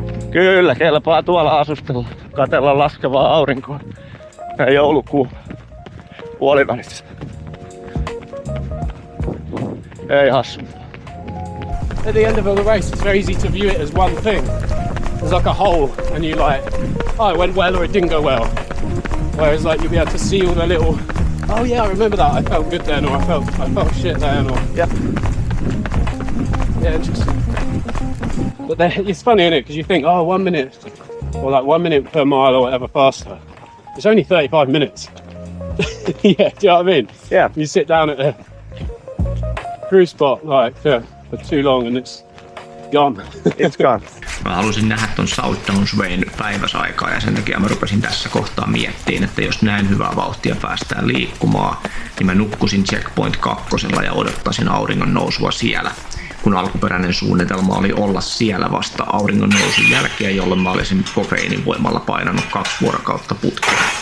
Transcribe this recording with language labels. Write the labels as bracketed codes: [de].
[fi] Kyllä, kelpaa tuolla asustella, katsella laskevaa aurinkoa. Ja joulukuun puolivälissä. Ei hassu. [en] At the end of the race, it's very easy to view it as one thing. There's like a hole, and you like, oh, it went well or it didn't go well. Whereas like you'll be able to see all the little, oh yeah, I remember that. I felt good then, or I felt shit then, or Yeah. yeah, interesting. But then it's funny, isn't it? Because you think, oh, 1 minute, or like 1 minute per mile or whatever faster. It's only 35 minutes. Yeah, do you know what I mean? Yeah. You sit down at the cruise spot like for too long and it's gone. It's gone. [fi] Mä halusin nähdä ton Southdowns-Wayn päiväsaikaa ja sen takia mä rupesin tässä kohtaa miettiin, että jos näin hyvää vauhtia päästään liikkumaan, niin mä nukkusin Checkpoint 2 ja odottaisin auringon nousua siellä. Kun alkuperäinen suunnitelma oli olla siellä vasta auringon nousun jälkeen, jolloin mä olisin kofeiinin voimalla painanut 2 vuorokautta putkeen.